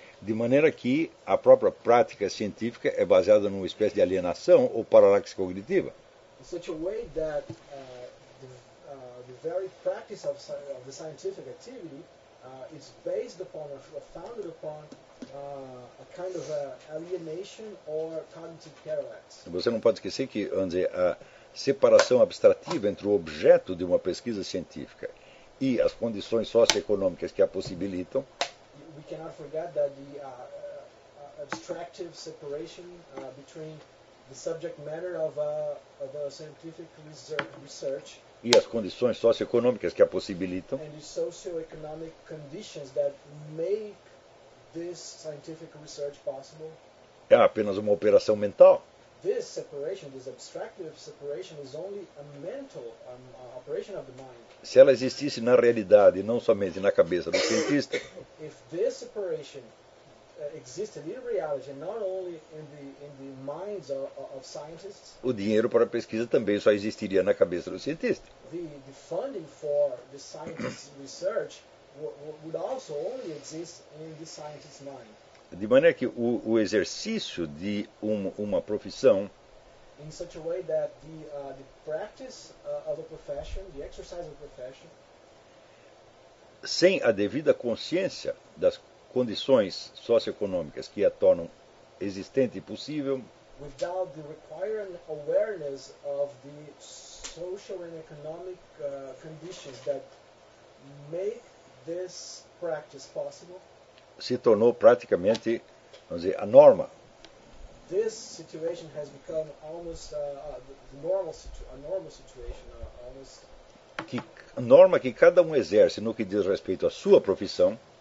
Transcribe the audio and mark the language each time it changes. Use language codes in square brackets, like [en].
[pt] De maneira que a própria prática científica é baseada numa espécie de alienação ou paralaxe cognitiva. [en] In such a way that the very practice of the scientific activity is based upon or founded upon a kind of alienation or cognitive parallax. [pt] Você não pode esquecer que, vamos dizer, a separação abstrativa entre o objeto de uma pesquisa científica e as condições socioeconômicas que a possibilitam. [en] We cannot forget that the abstractive separation between the subject matter of a scientific research [pt] e as condições socioeconômicas que a possibilitam [en] and the socioeconomic conditions that make this scientific research possible [pt] é apenas uma operação mental. [en] This separation, this abstractive separation is only a mental operation of the mind. [pt] Se ela existisse na realidade, não somente na cabeça do cientista. [en] If this separation existed in reality, not only in the minds of scientists. [pt] O dinheiro para a pesquisa também só existiria na cabeça do cientista. [en] The funding for the scientist's research would also only exist in the scientist's mind. [pt] De maneira que o exercício de uma profissão [en] in such a way that the practice of a profession, the exercise of a profession, [pt] sem a devida consciência das condições socioeconômicas que a tornam existente e possível, [en] without the required awareness of the social and economic conditions that make this practice possible, [pt] se tornou praticamente, vamos dizer, a norma. [en] This situation has become almost the normal situation, a normal situation, almost. [pt] Que norma que cada exerce no que diz respeito à sua profissão.